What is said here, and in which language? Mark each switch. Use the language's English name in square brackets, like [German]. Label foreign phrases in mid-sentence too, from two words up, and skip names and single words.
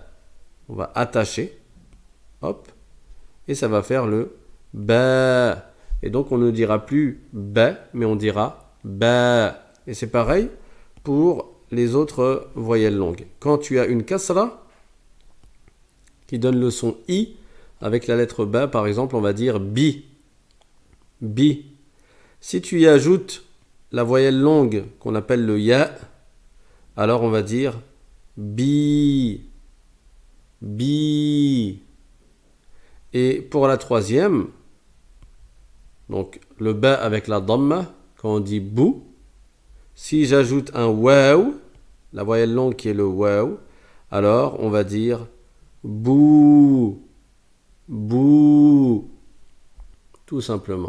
[French] On va attacher. Hop. Et ça va faire le ba. Et donc, on ne dira plus ba, mais on dira ba. Et c'est pareil pour les autres voyelles longues. Quand tu as une kasra qui donne le son i avec la lettre ba, par exemple, on va dire bi. Bi. Si tu y ajoutes la voyelle longue qu'on appelle le ya, alors on va dire bi. Bi. Et pour la troisième, donc le ba avec la dhamma, quand on dit bou, si j'ajoute un waw, la voyelle longue qui est le waw, alors on va dire bou, bou, tout simplement.